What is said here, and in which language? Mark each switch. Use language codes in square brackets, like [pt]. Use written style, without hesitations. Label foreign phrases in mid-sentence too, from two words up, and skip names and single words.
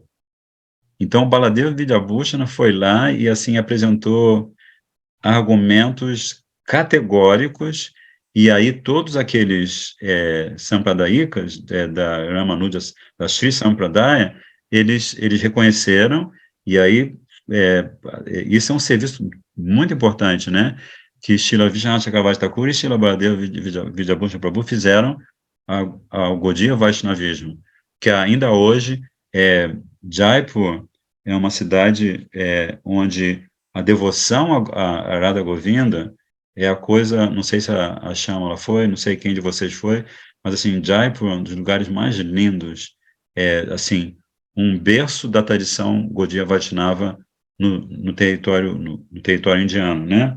[pt] Então, Baladeva Vidyabhushan foi lá e, assim, apresentou argumentos categóricos, e aí todos aqueles sampradayikas da Ramanuja, da Sri Sampradaya, eles reconheceram, e aí isso é um serviço muito importante, né, que Srila Vishwanath Chakravarti Thakur e Srila Baladeva Vidyabhushan Prabhu fizeram ao Gaudiya Vaishnavismo, que ainda hoje Jaipur é uma cidade onde a devoção a Radha Govinda é a coisa, não sei se a Shyamala foi, não sei quem de vocês foi, mas assim, Jaipur é um dos lugares mais lindos, assim, um berço da tradição Gaudiya Vaishnava no território indiano, né?